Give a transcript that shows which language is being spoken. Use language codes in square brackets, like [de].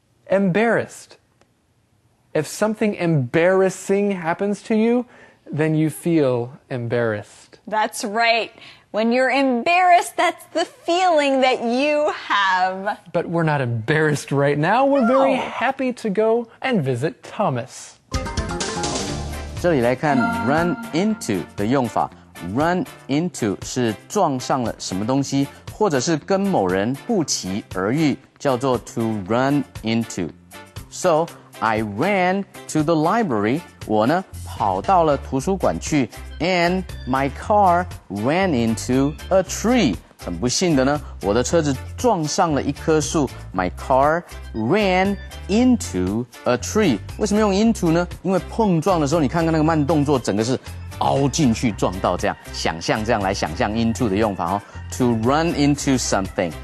[en] Embarrassed. If something embarrassing happens to you, then you feel embarrassed. That's right. When you're embarrassed, that's the feeling that you have. But we're not embarrassed right now. We're very happy to go and visit Thomas. [zh] 这里来看 run into 的用法。Run into 是撞上了什么东西，或者是跟某人不期而遇，叫做 to run into. [en] So I ran to the library. [zh] 我呢跑到了图书馆去 [en] and my car ran into a tree. [zh] 很不幸的呢，我的车子撞上了一棵树。 [en] My car ran into a tree. [zh] 为什么用 into 呢？因为碰撞的时候，你看看那个慢动作，整个是凹进去撞到这样。想象这样来想象 into 的用法哦。 [en] To run into something.